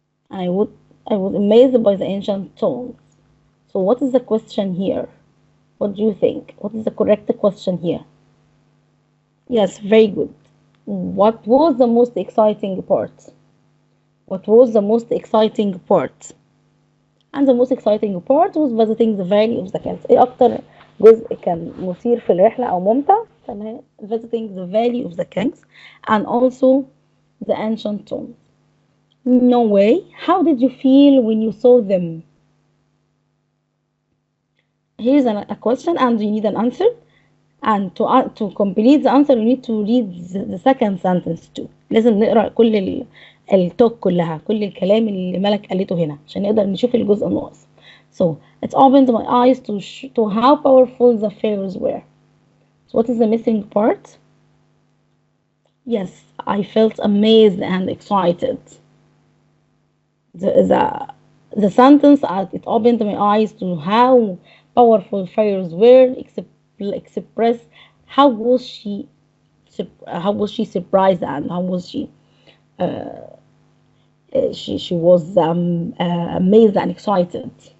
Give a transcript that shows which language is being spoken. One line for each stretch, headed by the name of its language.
English: I was amazed by the ancient tombs. So what is the question here? What do you think? What is the correct question here? Yes, very good. What was the most exciting part? What was the most exciting part? And the most exciting part was visiting the Valley of the Kings.
Arabic: ايه اكتر جزء كان مثير في الرحلة او ممتع؟ تمام.
English: Visiting the Valley of the Kings and also the ancient tombs. No way. How did you feel when you saw them? Here's a question and you need an answer. And to complete the answer you need to read the second sentence too.
Arabic: لازم نقرأ كل التوك كلها، كل الكلام اللي ملك قالته هنا عشان نقدر نشوف الجزء الناقص.
English: So it opened my eyes to how powerful the pharaohs were. So what is the missing part? Yes, I felt amazed and excited. The sentence it opened my eyes to how powerful pharaohs were express how was she surprised and how was she was amazed and excited.